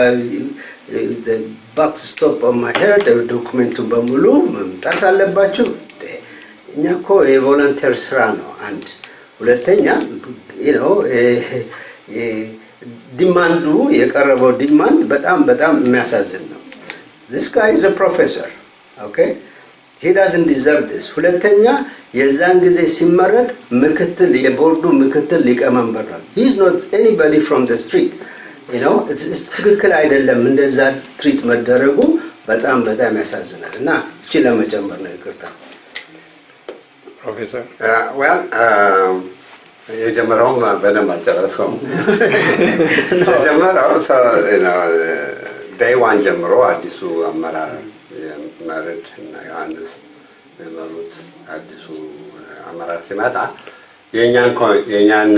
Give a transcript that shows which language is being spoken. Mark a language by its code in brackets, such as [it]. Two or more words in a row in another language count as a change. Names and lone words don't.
[en] back stop on my head [am] ዶክመንቱን በሙሉ መምጣት አለባችሁ። እኛ እኮ የቮለንተር ስራ ነው አንድ። ሁለተኛ ዲማንዱ የቀረበው ዲማንድ በጣም የሚያሳዝን ነው። [en] this guy is a professor, okay, he doesn't deserve this. [am] ሁለተኛ የዛን ጊዜ ሲመረጥ የቦርዱ ምክትል ሊቀመንበር ነው። [en] he is not anybody from the street, [am] ትክክል አይደለም። እንደዛ ትሪት መደረጉ በጣም ያሳዝናል እና እቺ ለመጨመር ነው። ይቅርታ ፕሮፌሰር የጀመረውም በደንብ አልጨረስኩም። የጀመረው [en] day 1 [am] ጀምሮ አዲሱ አመራር መርድ እና ዮሐንስ የመሩት አዲሱ አመራር ሲመጣ የእኛን